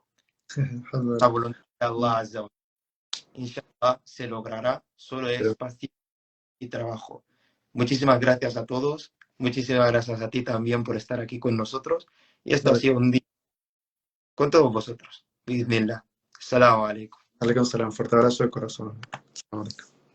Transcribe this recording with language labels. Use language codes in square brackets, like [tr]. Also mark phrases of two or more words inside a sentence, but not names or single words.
[es] La voluntad de [ar] الله عز وجل. [es] Inshallah se logrará, solo es paciencia y trabajo. Muchísimas gracias a todos, muchísimas gracias a ti también por estar aquí con nosotros y esto ha sido un día con todos vosotros. [ar] بسم الله. السلام عليكم. عليكم السلام, [es] fuerte abrazo de corazón.